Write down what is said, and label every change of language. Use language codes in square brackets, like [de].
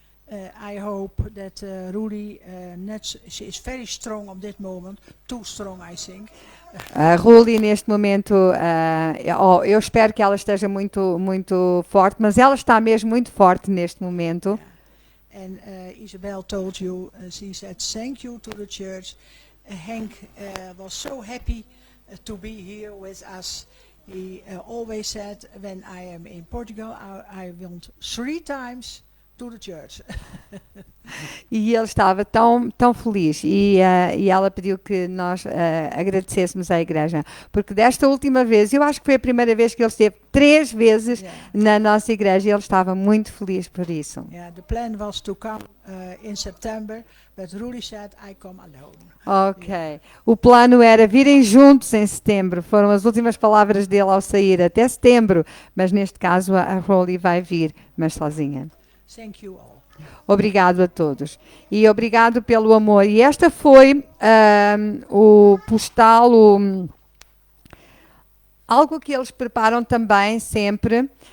[en] I hope that Ruli she is very strong on that moment, too strong, I think. [pt] A Ruli neste momento, eu espero que ela esteja muito, muito forte, mas ela está mesmo muito forte neste momento. [en] And Isabel told you, she said, thank you to the church. Henk was so happy to be here with us. He always said, when I am in Portugal, I want 3 times to the church. [pt] E ele estava tão feliz e ela pediu que nós agradecêssemos à igreja, porque desta última vez, eu acho que foi a primeira vez que ele esteve 3 vezes na nossa igreja e ele estava muito feliz por isso. [en] Yeah, the plan was to come in September, but Ruli said, I come alone. Ok. [pt] O plano era virem juntos em setembro, foram as últimas palavras dele ao sair, até setembro, mas neste caso a Ruli vai vir, mas sozinha. [en] Thank you all. [pt] Obrigado a todos. E obrigado pelo amor. E esta foi o postal, algo que eles preparam também sempre